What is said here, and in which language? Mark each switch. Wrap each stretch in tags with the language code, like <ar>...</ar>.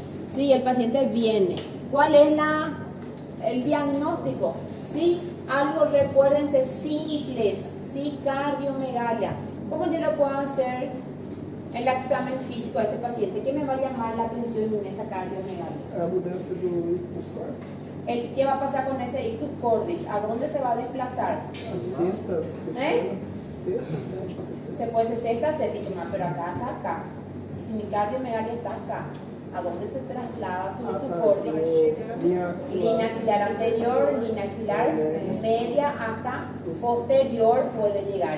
<es>Sí, el paciente viene. ¿Cuál es el diagnóstico? ¿Sí? Algo, recuérdense, simples, ¿sí? Cardiomegalia. ¿Cómo yo lo puedo hacer el examen físico a ese paciente? ¿Qué me va a llamar la atención en esa cardiomegalia?</es> <pt>A mudança do ictus cordis.</pt> <es>¿Qué va a pasar con ese ictus cordis? ¿A dónde se va a desplazar?</es> <pt>A sexta pestana, sexta, sétima pestana.</pt> <es>Se puede ser sexta, séptima, pero acá está acá. Y si mi cardiomegalia está acá, ¿a dónde se traslada su ictus cordis? Línea axilar anterior, línea axilar media hasta posterior puede llegar.</es>